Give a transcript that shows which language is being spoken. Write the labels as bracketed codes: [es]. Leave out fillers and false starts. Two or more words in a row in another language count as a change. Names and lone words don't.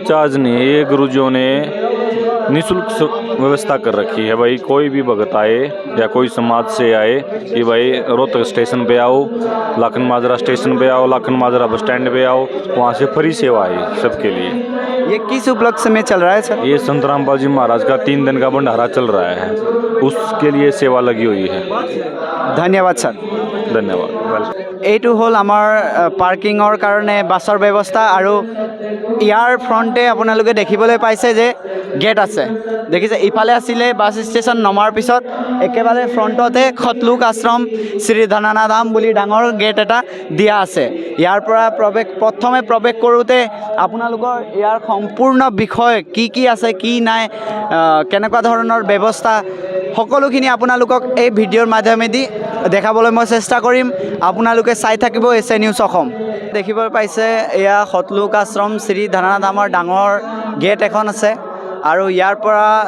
[hi] चार्ज नहीं है ये गुरुजियों ने निःशुल्क व्यवस्था कर रखी है भाई कोई भी भगत आए या कोई समाज से आए कि भाई रोहतक स्टेशन पे आओ लाखन माजरा स्टेशन पे आओ लाखन माजरा बस स्टैंड पे आओ वहाँ से फ्री सेवा है सबके लिए ये किस उपलक्ष्य में चल रहा है सर ये संत रामपाल जी महाराज का 3 दिन का भंडारा चल रहा है उसके लिए सेवा लगी हुई है धन्यवाद सर धन्यवाद वेलकम [as] এইটো হ'ল আমাৰ পাৰ্কিঙৰ কাৰণে বাছৰ ব্যৱস্থা আৰু ইয়াৰ ফ্ৰণ্টে আপোনালোকে দেখিবলৈ পাইছে যে গেট আছে দেখিছে ইফালে আছিলে বাছ ষ্টেচন নমাৰ পিছত একেবাৰে ফ্ৰণ্টতে খতলুক আশ্ৰম শ্ৰী ধনানাধাম বুলি ডাঙৰ গেট এটা দিয়া আছে ইয়াৰ পৰা প্ৰথমে প্ৰৱেশ কৰোঁতে আপোনালোকৰ ইয়াৰ সম্পূৰ্ণ বিষয় কি আছে কি নাই কেনেকুৱা ধৰণৰ ব্যৱস্থা সকলোখিনি আপোনালোকক এই ভিডিঅ'ৰ মাধ্যমেদি দেখাবলৈ মই চেষ্টা কৰিম আপোনালোকে চাই থাকিব এছ এ নিউজ অসম দেখিব পাইছে এয়া খতলুক আশ্ৰম শ্ৰী ধনাধামৰ ডাঙৰ গেট এখন আছে আৰু ইয়াৰ পৰা